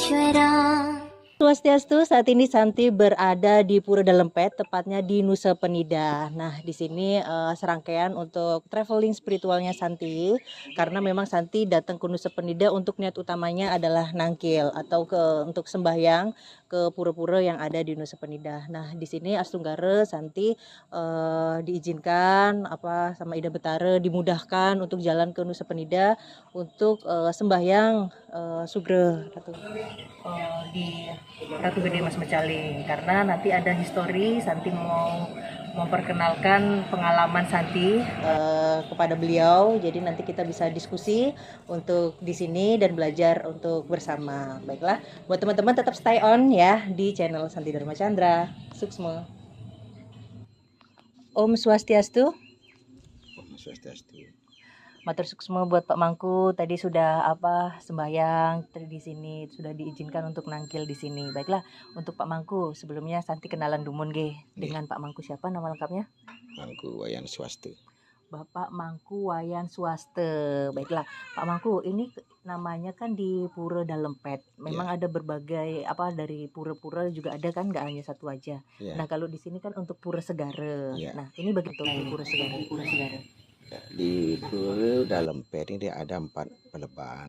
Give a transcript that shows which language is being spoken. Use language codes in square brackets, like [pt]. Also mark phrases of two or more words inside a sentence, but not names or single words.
[id] Sarang Swastiastu, saat ini Santi berada di Pura Dalempet, tepatnya di Nusa Penida. Nah, di sini serangkaian untuk traveling spiritualnya Santi, karena memang Santi datang ke Nusa Penida untuk niat utamanya adalah nangkil atau untuk sembahyang ke pura-pura yang ada di Nusa Penida. Nah, di sini Astunggara Santi diizinkan sama Ida Betara dimudahkan untuk jalan ke Nusa Penida untuk sembahyang Sugro di Ratu Gede Mas Mecaling, karena nanti ada histori Santi mau memperkenalkan pengalaman Santi kepada beliau. Jadi nanti kita bisa diskusi untuk di sini dan belajar untuk bersama. Baiklah, buat teman-teman tetap [en] stay on [id] ya di channel Santi Dharma Chandra. Suksma. [ban] Om Swastiastu. Om Swastiastu. Matur suksma [id] buat Pak Mangku, tadi sudah sembahyang di sini, sudah diizinkan untuk nangkil di sini. Baiklah, untuk Pak Mangku sebelumnya Santi kenalan dumun dengan Pak Mangku. Siapa nama lengkapnya? Mangku Wayan Swaste. Bapak Mangku Wayan Swaste. Baiklah, Pak Mangku, ini namanya kan di Pura Dalempet. Memang ada berbagai dari pura-pura juga ada kan, nggak hanya satu aja. Nah, kalau di sini kan untuk Pura Segara. Nah, ini bagaimana di Pura Segara? Di Pura Dalempet ini dia ada 4 pelebahan.